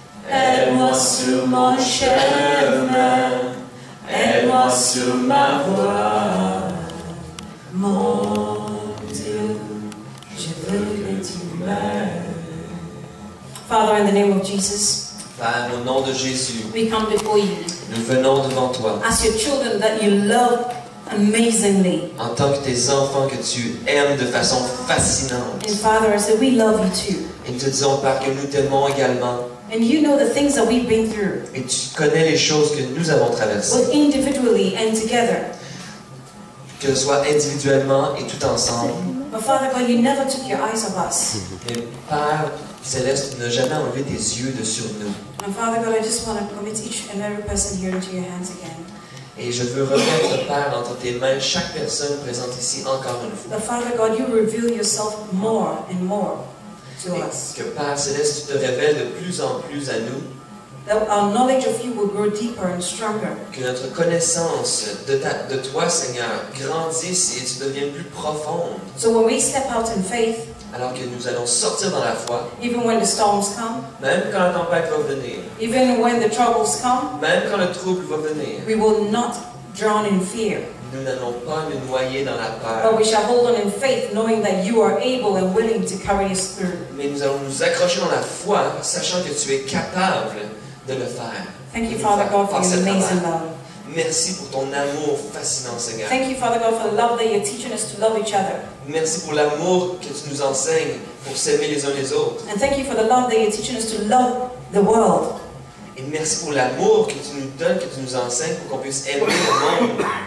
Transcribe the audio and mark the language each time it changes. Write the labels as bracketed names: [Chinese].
[French] Aide-moi sur mon chemin, aide-moi sur ma voie. Mon Dieu, je veux que tu m'aimes. [English] Father, in the name of Jesus, [French] Père, au nom de Jésus, [English] we come before you [French] nous venons devant toi. [English] as your children that you love amazingly. [French] En tant que tes enfants que tu aimes de façon fascinante. [English] And Father, I say we love you too. [French] Et nous te disons, Père, que nous t'aimons également. [English] And you know the things that we've been through, [French] Et tu connais les choses que nous avons traversées. [English] both individually and together. [French] Que ce soit individuellement et tout ensemble. [English] But Father God, you never took your eyes off us. [French] Mais Père Céleste, tu n'as jamais enlevé tes yeux de sur nous. [English] And Father God, I just want to commit each and every person here into your hands again. [French] Et je veux remettre, Père, entre tes mains chaque personne présente ici encore une fois. [English] But Father God, you reveal yourself more and more to [French] Et [English] us. [French] que Père Céleste, tu te révèles de plus en plus à nous. [English] That our knowledge of you will grow deeper and stronger. [French] Que notre connaissance de toi, Seigneur, grandisse et tu deviennes plus profonde. [English] So when we step out in faith, [French] Alors que nous allons sortir dans la foi, [English] even when the storms come, [French] même quand la tempête va venir, [English] even when the troubles come, [French] même quand le trouble va venir, [English] we will not drown in fear. [French] nous n'allons pas nous noyer dans la [English] But [French] peur. [English] we shall hold on in faith, knowing that you are able and willing to carry us through. [French] Mais nous allons nous accrocher dans la foi, sachant que tu es capable de le faire. [English] Thank you, Father God, for your amazing love. [French] Merci pour ton amour fascinant, Seigneur. [English] Thank you, Father God, for the love that you're teaching us to love each other. [French] Merci pour l'amour que tu nous enseignes pour s'aimer les uns les autres. [English] And thank you for the love that you're teaching us to love the world. [French] Et merci pour l'amour que tu nous donnes, que tu nous enseignes pour qu'on puisse aimer le monde.